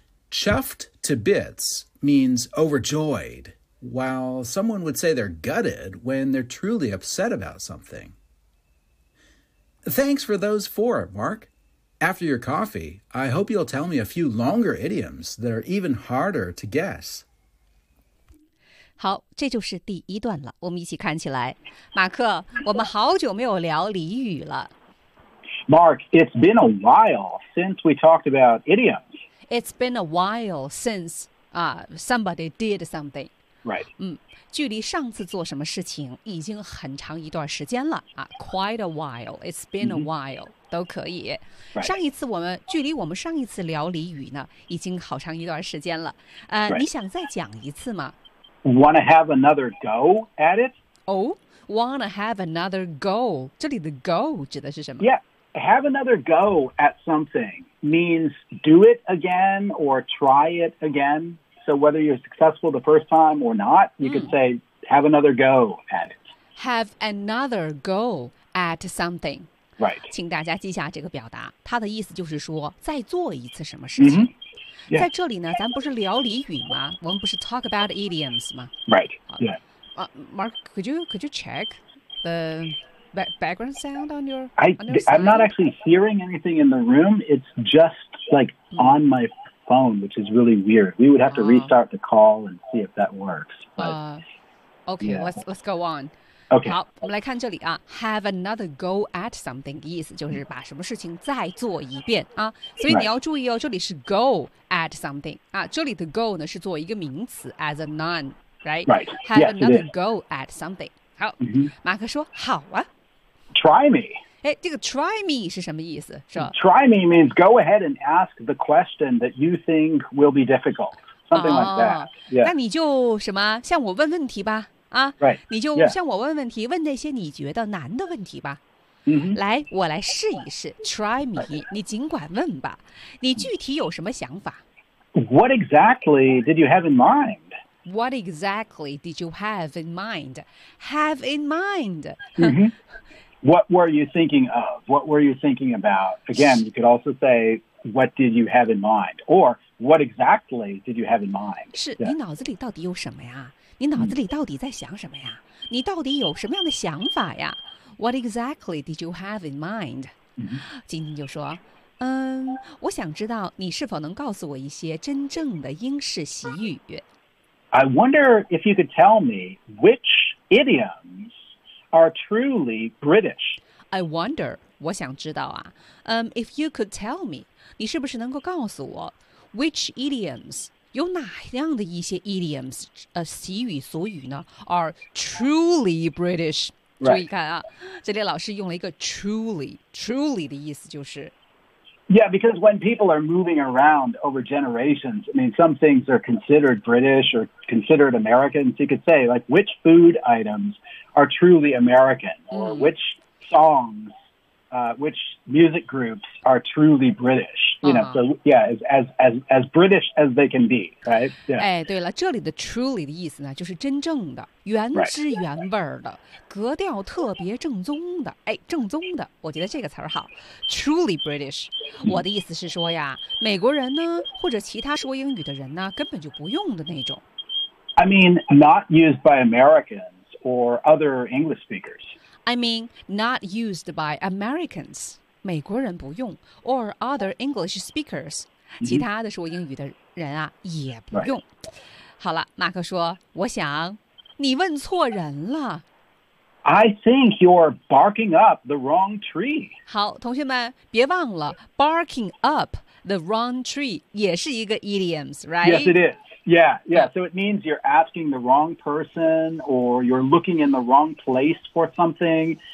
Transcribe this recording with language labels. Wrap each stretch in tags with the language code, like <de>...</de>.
<en>Chuffed to bits means overjoyed, while someone would say they're gutted when they're truly upset about something. Thanks for those four, Mark. After your coffee, I hope you'll tell me a few longer idioms that are even harder to guess.</en> <zh>好，这就是第一段了，我们一起看起来。马克，我们好久没有聊俚语了。</zh> <en>Mark, it's been a while since we talked about idioms. It's been a while since somebody did something. Right.</en> <zh>距离上次做什么事情已经很长一段时间了。</zh> <en>Quite a while, it's been a while,、mm-hmm.</en> <zh>都可以。</zh> <en>Right.</en> <zh>上一次距离我们上一次聊俚语呢，已经好长一段时间了。</zh> <en>Right.</en> <zh>你想再讲一次吗？</zh> <en>Want to have another go at it? Oh, want to have another go.</en> <zh>这里的 go 指的是什么？</zh> <en>Yeah, have another go at something means do it again or try it again. So whether you're successful the first time or not, you could say have another go at it. Have another go at something. Right.</en> <zh>请大家记下这个表达。它的意思就是说再做一次什么事情。</zh> <en>Mm-hmm. Yeah.</en> <zh>在这里呢，咱不是聊俚语吗？我们不是</zh> <en>talk about idioms</en> <zh>吗？</zh> <en>Right. Yeah. Mark, could you check the background sound on your? I'm not actually hearing anything in the room. It's just like on my phone, which is really weird. We would have to restart the call and see if that works. But, okay. Yeah. Let's go on. Okay.</en> <zh>好，我们来看这里啊。</zh> <en>Have another go at something</en> <zh>的意思就是把什么事情再做一遍啊。所以你要注意哦，</zh> <en>right.</en> <zh>这里是</zh> <en>go at something</en> <zh>啊，这里的 go 呢是做一个名词</zh> <en>as a noun, right? Right. Have yes, another go at something.</en> <zh>好，</zh> <en>mm-hmm.</en> <zh>马克说好啊。</zh> <en>Try me.</en> <zh>哎，这个</zh> <en>try me</en> <zh>是什么意思？是吧</zh> <en>？Try me means go ahead and ask the question that you think will be difficult, something like that. Yeah.</en> <zh>那你就什么向我问问题吧。</zh> <en>Right.</en> <zh>你就向我问问题、</zh> <en>yeah.</en> <zh>问那些你觉得难的问题吧、</zh> <en>mm-hmm.</en> <zh>来我来试一试</zh> <en>try me、right.</en> <zh>你尽管问吧你具体有什么想法</zh> <en>What exactly did you have in mind? What exactly did you have in mind? Have in mind、 mm-hmm. What were you thinking of? What were you thinking about? Again, you could also say What did you have in mind? Or what exactly did you have in mind?</en> <zh>是、</zh> <en>yeah.</en> <zh>你脑子里到底有什么呀你脑子里到底在想什么呀？你到底有什么样的想法呀 ？</zh> <en>What exactly did you have in mind？</en> <zh>晶晶就说：“我想知道你是否能告诉我一些真正的英式习语。</zh> <en>”I wonder if you could tell me which idioms are truly British. I wonder，</en> <zh>我想知道啊。</zh> <en>If you could tell me，</en> <zh>你是不是能够告诉我</zh> <en>which idioms？</en> <zh>有哪样的一些 idioms 习语俗语呢</zh> <en>are truly British、 right.</en> <zh>注意看啊这里老师用了一个 truly 的意思就是</zh> <en>yeah because when people are moving around over generations I mean some things are considered British or considered American so you could say like which food items are truly American or which songsWhich music groups are truly British? You know,、uh-huh. so yeah, as British as they can be, right? Yeah.</en> <zh>哎，对了，这里的 truly 的意思呢，就是真正的、原汁原味的、</zh> <en>right.</en> <zh>格调特别正宗的。哎，正宗的，我觉得这个词儿好 ，</zh> <en>truly British、mm-hmm.。</en> <zh>我的意思是说呀，美国人呢，或者其他说英语的人呢，根本就不用的那种。</zh> <en>I mean, not used by Americans or other English speakers. I mean, not used by Americans,</en> <zh>美国人不用</zh> <en>or other English speakers,、 mm-hmm.</en> <zh>其他的说英语的人啊也不用。</zh> <en>Right.</en> <zh>好了，马克说，我想你问错人了。</zh> <en>I think you're barking up the wrong tree.</en> <zh>好，同学们，别忘了</zh> <en>barking up the wrong tree</en> <zh>也是一个 idioms, right?</zh> <en>Yes, it is. Yeah, yeah. So it means you're asking the wrong person or you're looking in the wrong place for something.</en>